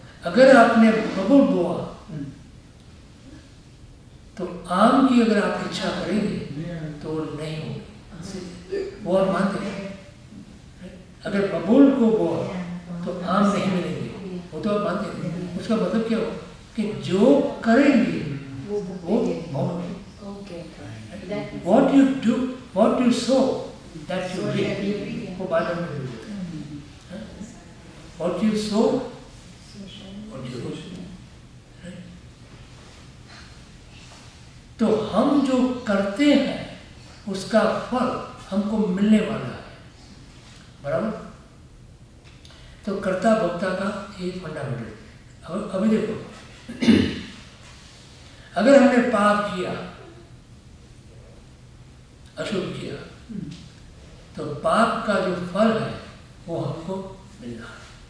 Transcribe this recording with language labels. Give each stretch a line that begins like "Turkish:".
Hindi: अगर आपने बबुल बोआ तो आम की अगर आप इच्छा करेंगे तो नहीं होगी. वो आप मानते हैं. अगर बबुल को बोआ तो आम नहीं मिलेंगे, वो तो आप मानते हैं. उसका मतलब क्या हो कि जो करेंगे वो वो भोगेंगे. भोगेंगे.
English: Okay. What you do, what you sow, that you So reap. that you reap.
Hindi: वो बाइबल में भी होता है.
English: What you sow, what you reap.
Hindi: तो हम जो करते हैं उसका फल हमको मिलने वाला है. बराबर. तो कर्ता भोक्ता का एक फंडामेंटल. अभी देखो, अगर हमने पाप किया, अशुभ किया, तो पाप का जो फल है वो हमको मिलना है.